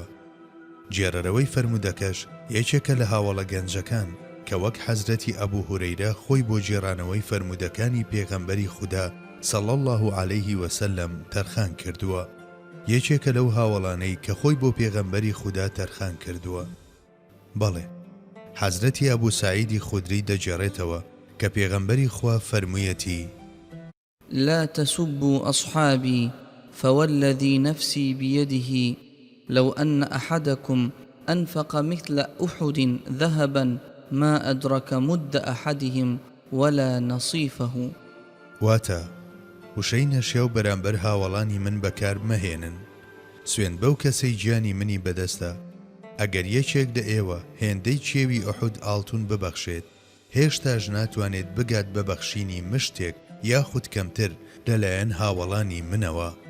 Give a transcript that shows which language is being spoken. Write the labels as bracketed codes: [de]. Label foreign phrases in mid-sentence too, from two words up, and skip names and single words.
[ckb] جێڕەرەوەی فەرمودەکەش یەکێکە لە هاوڵە گەنجەکان کە وەک حەزرەتی ئەبوو هورەیرە خۆی بۆ جێڕانەوەی فەرمودەکانی پێغەمبەری خودا [ar] صلی الله عەلەیه وسلم [ckb] تەرخان کردووە. یەکێکە لەو هاوڵانەی کە خۆی بۆ پێغەمبەری خودا تەرخان کردووە. بەڵێ حەزرەتی ئەبوو سەعیدی خودری دەجێڕێتەوە کە پێغەمبەری خوا فەرموویەتی: [ar] لا تسبوا أصحابي فوالذي نفسي بيده لو أن أحدكم أنفق مثل أحد ذهبا ما أدرك مد أحدهم ولا نصيفه. [ckb] واتە وشەی نەشیا و بەرامبەر هاوڵانی من بەکار مەهێنن. سوێن بەو کەسەی گیانی منی بەدەستە ئەگەر یەکێک لە ئێوە هێندەی چێوی ئوحود ئاڵتون ببەخشێت هێشتاش ناتوانێت بگات بەبەخشینی مشتێک یاخود کەمتر لەلایەن هاوڵانی منەوە.